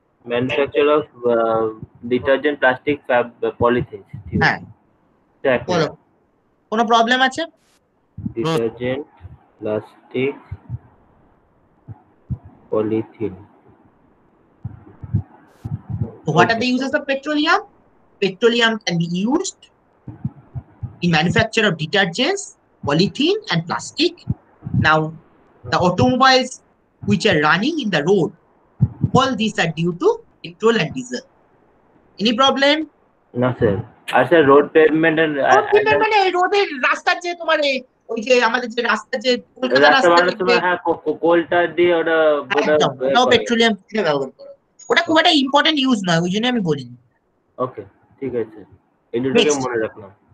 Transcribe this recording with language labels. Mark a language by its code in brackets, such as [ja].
[en] Manufacture of detergent, plastic, polythene. [bn] হ্যাঁ, বলো, কোনো প্রবলেম আছে? [en] Detergent, plastic, polythene. So what are the uses of petroleum? Petroleum can be used in manufacture of detergents, polythene, and plastic. Now, the automobiles which are running in the road, all these are due to petrol and diesel. Any problem? No, sir. [bn] আর sir road pavement মানে রোডের রাস্তার যে তোমার ওই যে আমাদের যে রাস্তা যে কলকাতা রাস্তা রাস্তা বানানোর সময় হ্যাঁ কোলটা দিয়ে ওটা একদম ওটাও পেট্রোলিয়াম ব্যবহার করে। ওটা খুব একটা ইম্পর্টেন্ট ইউজ নয়, ওই জন্য আমি বলিনি। ওকে ঠিক আছে, এই দুটোকে মনে রাখলাম।